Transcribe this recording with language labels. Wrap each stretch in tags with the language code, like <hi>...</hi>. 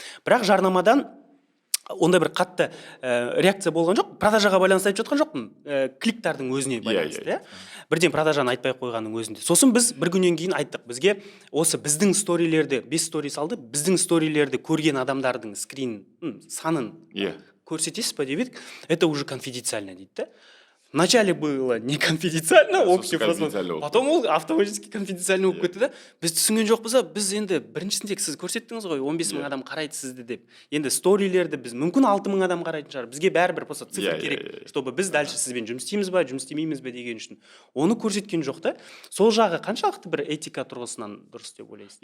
<kk>Бірақ жарнамадан онда бір қатты реакция болған жоқ. Продажаға байланысты айтып жатқан жоқпын, кликтардың өзіне байланысты. Бірден продажаны айтпай қойғанның өзінде. Сосын біз бір күннен кейін айттық, бізге осы біздің сторилерді, 5 стори салды, біздің сторилерді көрген адамдардың скрин санын көрсетесіз ба деп едік.</kk> <ru>Это уже конфиденциально дейді. Вначале было не конфиденциально, общий просмотр, потом ол автоматически конфиденциально</ru> <kk>болып кетті да. Біз түсінген жоқпыз, біз енді біріншісінде сіз көрсеттіңіз ғой, 15 мың адам қарайды сізді деп. Енді сторилерді біз мүмкін 6 мың адам қарайтын шығар. Бізге бәрібір просто цифр керек, чтобы біз дальше сізбен жұмыс істейміз ба, жұмыс істемейміз бе деген үшін. Оны көрсеткен жоқ та. Сол жағы қаншалықты бір этика тұрғысынан дұрыс деп ойлайсыз?</kk>